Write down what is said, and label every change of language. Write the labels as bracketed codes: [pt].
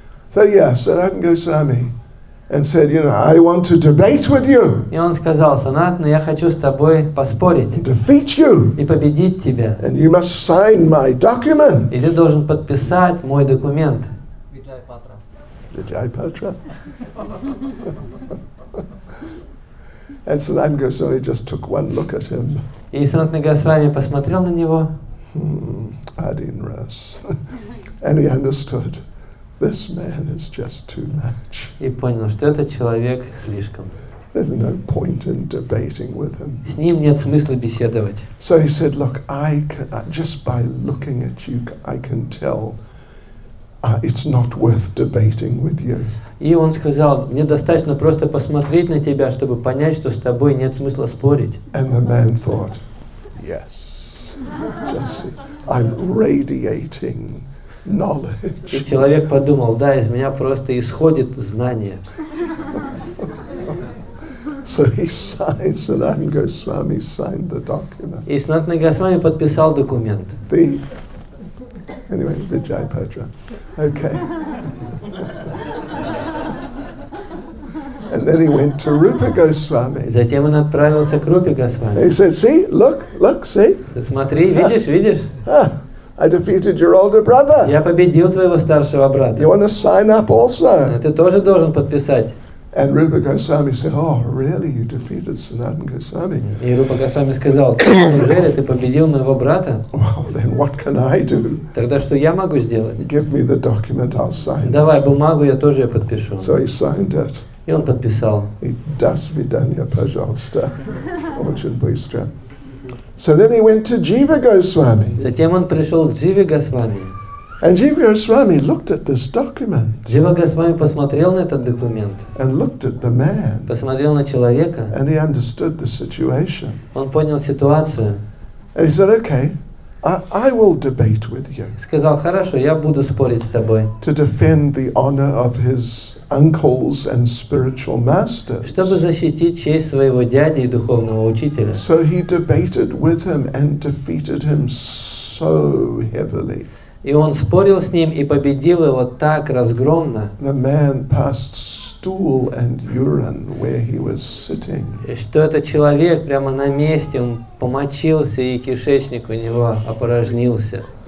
[en] So Sanatana Goswami and said, I want to debate with you. [ru] И он сказал: Санатана, я хочу с тобой поспорить [en] Defeat you. [ru] и победить тебя. [en] And you must sign my document. [ru] И ты должен подписать мой документ. [en] Vijayapatra. And Sanatana Goswami just took one look at him. [ru] И Санатана Госвами посмотрел на него. [en] Adin Ras. And he understood. This man is just too much. [ru] И понял, что этот человек слишком. [en] There's no point in debating with him. [ru] С ним нет смысла беседовать. [en] So he said, look, just by looking at you, I can tell it's not worth debating with you. [ru] И он сказал: мне достаточно просто посмотреть на тебя, чтобы понять, что с тобой нет смысла спорить. [en] And the man thought, yes, just see, I'm radiating knowledge. [ru] И человек подумал: да, из меня просто исходит знание. [en] So he signed, Sanatana Goswami signed the document. [ru] И Санатана Госвами подписал документ. [en] Anyway, Vijayapatra. Okay. And then he went to Rupa Goswami. [ru] Затем он отправился к Рупе Госвами. [en] He said, see, look, see. [ru] Смотри, видишь? [en] I defeated your older brother. [ru] Я победил твоего старшего брата. [en] You want to sign up also? [ru] Ты тоже должен подписать. [en] And Rupa Goswami said, oh, really? You defeated Sanatana Goswami? [ru] И Рупа Госвами сказал: неужели ты победил моего брата? [en] Well, then what can I do? [ru] Тогда что я могу сделать? [en] Give me the document, I'll sign [ru] Давай [en] it. [ru] бумагу, я тоже ее подпишу. [en] So he signed it. [ru] И он подписал. Das vidanya pajasta. Очень быстро. [en] So then he went to Jiva Goswami. [ru] Затем он пришел к Дживе Госвами. [en] And Jiva Goswami looked at this document. [ru] Джива Госвами посмотрел на этот документ. [en] And looked at the man. [ru] Посмотрел на человека. [en] And he understood the situation. [ru] Он понял ситуацию. [en] And he said, okay, I will debate with you. [ru] Сказал: хорошо, я буду спорить с тобой. [en] To defend the honor of his uncles and spiritual masters. [ru] Чтобы защитить честь своего дяди и духовного учителя. [en] So he debated with him and defeated him so heavily. [ru] И он спорил с ним и победил его так разгромно, [en] The man passed stool and urine where he was sitting. [ru] что этот человек прямо на месте, он помочился, и кишечник у него опорожнился.